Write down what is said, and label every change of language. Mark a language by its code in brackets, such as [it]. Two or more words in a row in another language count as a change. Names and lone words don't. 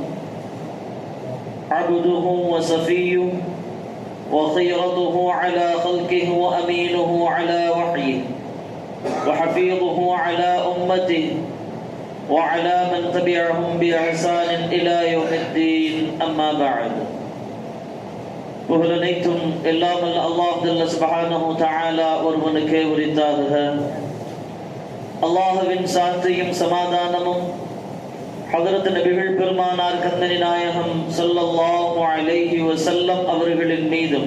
[ar] عبده وصفيه وخيرته على خلقه وأمينه على وحيه وحفيظه على أمته وعلى من تبعهم بإحسان إلى يوم الدين أما بعد [ta] புகழனைத்தும் எல்லாம் அல்லாஹ் [ar] جل سبحانه تعالى [ta] ஒருவனுக்கே உரித்தாகுக. அல்லாஹ்வின் சாந்தியும் சமாதானமும் ஹஜ்ரத் நபிகள் பெருமானார் கண்மணி நாயகம் [ar] صلى الله عليه وسلم [ta] அவர்களின் மீதும்